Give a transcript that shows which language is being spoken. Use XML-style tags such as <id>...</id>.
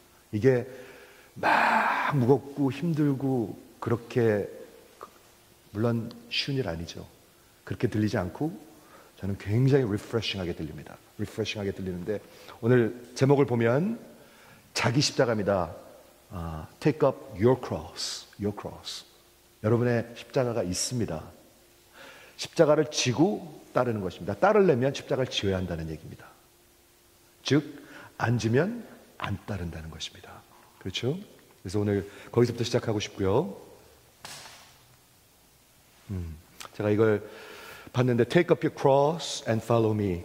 <ko>이게 막 무겁고 힘들고 그렇게, 물론 쉬운 일 아니죠. 그렇게 들리지 않고 저는 굉장히 리프레싱하게 들립니다. 리프레싱하게 들리는데 오늘 제목을 보면 자기 십자가입니다.</ko> <en>Take up your cross, your cross.</en> <ko>여러분의 십자가가 있습니다. 십자가를 지고 따르는 것입니다. 따르려면 십자가를 지어야 한다는 얘기입니다. 즉 앉으면 안 따른다는 것입니다. 그렇죠? 그래서 오늘 거기서부터 시작하고 싶고요. 제가 이걸 봤는데</ko> <en>Take up your cross and follow me.</en>